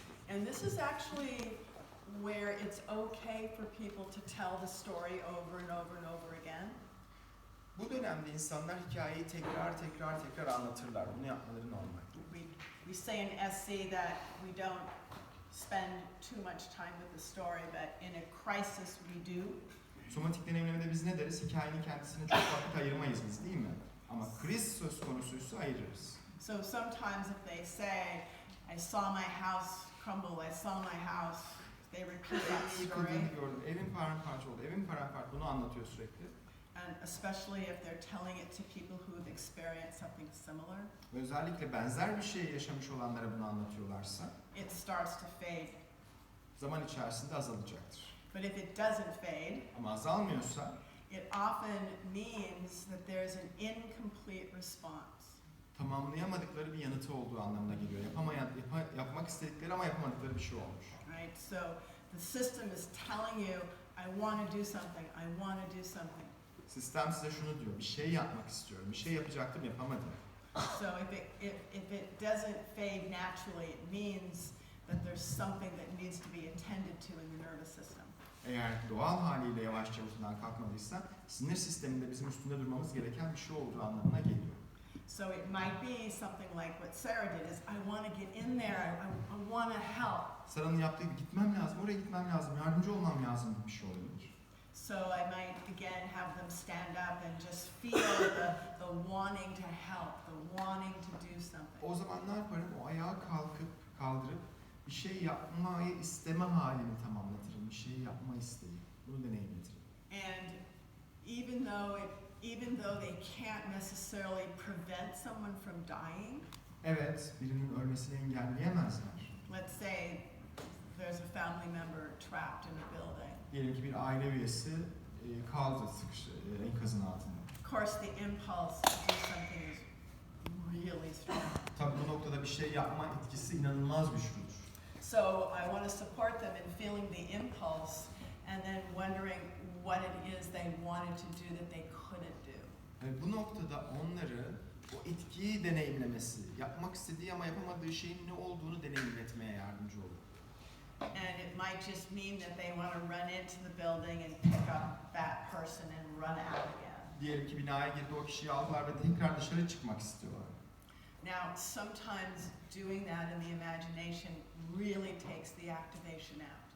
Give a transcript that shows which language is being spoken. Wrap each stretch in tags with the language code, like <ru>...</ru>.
<en>And this is actually where it's okay for people to tell the story over and over and over again.</en> <tr>Bu dönemde insanlar hikayeyi tekrar anlatırlar. Bunu yapmaları normal.</tr> <en>We say in SC that we don't spend too much time with the story, but in a crisis we do.</en> <tr>Somatik deneyimlemede biz ne deriz? Hikayenin kendisine çok vakit ayırmayız biz, değil mi? Ama kriz söz konusuysa ayırırız.</tr> <en>So sometimes if they say, I saw my house crumble, I saw my house. They repeat that</en> <tr>Evin</tr> <en>story.</en> <tr>yıkıldığını gördüm, evim paramparça oldu, evim paramparça. Bunu anlatıyor sürekli.</tr> <en>And especially if they're telling it to people who've experienced something similar,</en> <tr>Özellikle benzer bir şey yaşamış olanlara bunu anlatıyorlarsa</tr> <en>it starts to fade.</en> <tr>zaman içerisinde azalacaktır.</tr> <en>But if it doesn't fade,</en> <tr>Ama azalmıyorsa</tr> <en>it often means that there's an incomplete response.</en> <tr>tamamlayamadıkları bir yanıtı olduğu anlamına geliyor. Yapmak istedikleri ama yapamadıkları bir şey olmuş.</tr> <en>Right? So the system is telling you, I want to do something, I want to do something.</en> <tr>Sistem size şunu diyor, bir şey yapmak istiyorum, bir şey yapacaktım yapamadım.</tr> <en>So if it doesn't fade naturally, it means that there's something that needs to be attended to in the nervous system.</en> <tr>Eğer doğal haliyle yavaşça ortadan kalkmadıysa sinir sisteminde bizim üstünde durmamız gereken bir şey olduğu anlamına geliyor.</tr> <en>So it might be something like what Sarah did is, I want to get in there, I want to help.</en> <tr>Sara'nın yaptığı gibi gitmem lazım, oraya gitmem lazım, yardımcı olmam lazım gibi bir şey olabilir.</tr> <en>So I might again have them stand up and just feel the wanting to help, the wanting to do something.</en> <tr>O zaman ne yaparım? O ayağa kaldırıp bir şey yapmayı isteme halini tamamlatırım. Bir şey yapma isteği. Bunu deneyimletirim.</tr> <en>And even though they can't necessarily prevent someone from dying,</en> <tr>Evet, birinin ölmesini engelleyemezler.</tr> <en>let's say there's a family member trapped in a building.</en> <tr>Diyelim ki bir aile üyesi kaldı enkazın altında.</tr> <en>Of course, the impulse to do something is really strong.</en> <tr>Tabii bu noktada bir şey yapma etkisi inanılmaz güçlüdür.</tr> <en>So I want to support them in feeling the impulse and then wondering what it is they wanted to do that they couldn't do.</en> <tr>Bu noktada onları o etkiyi deneyimlemesi, yapmak istediği ama yapamadığı şeyin ne olduğunu deneyimletmeye yardımcı olur.</tr> <en>And it might just mean that they want to run into the building and pick up that person and run out again.</en> <tr>Diyelim ki binaya girdi, o kişiyi aldılar ve tekrar dışarı çıkmak istiyorlar.</tr> <en>Now, sometimes doing that in the imagination really takes the activation out.</en>